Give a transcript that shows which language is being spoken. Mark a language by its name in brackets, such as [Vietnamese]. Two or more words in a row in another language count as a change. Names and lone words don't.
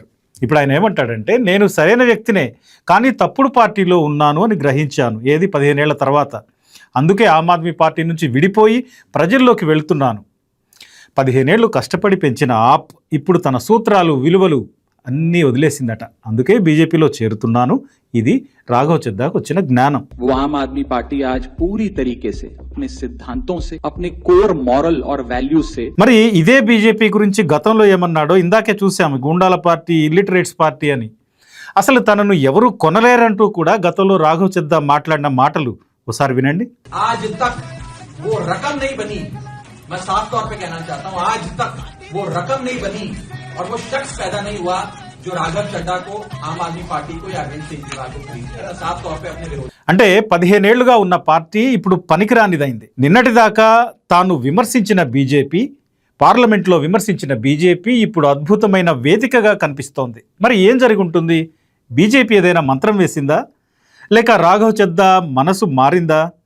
[Telugu] ఇప్పుడు ఆయన ఏమంటాడంటే, నేను సరైన వ్యక్తినే, కానీ తప్పుడు పార్టీలో ఉన్నాను అని గ్రహించాను. ఏది 15 ఏళ్ల తర్వాత. అందుకే ఆమ్ ఆద్మీ పార్టీ నుంచి విడిపోయి ప్రజల్లోకి వెళ్తున్నాను. 15 ఏళ్ళు కష్టపడి పెంచిన ఆప్ ఇప్పుడు తన సూత్రాలు, విలువలు అన్నీ వదిలేసిందట. అందుకే బీజేపీలో చేరుతున్నాను. ఇది రాఘవ చెద్దాకు వచ్చిన జ్ఞానం. [Hindi] वो आम आदमी पार्टी आज पूरी तरीके से अपने सिद्धांतों से, अपने [English] core moral [Hindi] और वैल्यूज से. [Telugu] మరి ఇదే బీజేపీ గురించి గతంలో ఏమన్నాడో ఇందాకే చూసాము, గుండాల పార్టీ, [English] illiterates party [Telugu] అని. అసలు తనను ఎవరు కొనలేరంటూ కూడా గతంలో రాఘవ చెద్దా మాట్లాడిన మాటలు ఒకసారి వినండి. [Hindi] आज तक वो रकम नहीं बनी, मैं साफ तौर पे कहना चाहता हूं, आज तक वो रकम नहीं बनी और वो शख्स पैदा नहीं हुआ जो राघव चड्ढा को, आम आदमी पार्टी को या अरविंद केजरीवाल को खरीद साफ तौर पे अपने विरोध. [Telugu] అంటే 15 ఏళ్లుగా ఉన్న పార్టీ ఇప్పుడు పనికిరానిదైంది. నిన్నటిదాకా తాను విమర్శించిన బీజేపీ, పార్లమెంట్లో విమర్శించిన బీజేపీ ఇప్పుడు అద్భుతమైన వేదికగా కనిపిస్తోంది. మరి ఏం జరిగి ఉంటుంది? బీజేపీ ఏదైనా మంత్రం వేసిందా, లేక రాఘవ చెద్దా మనసు మారిందా?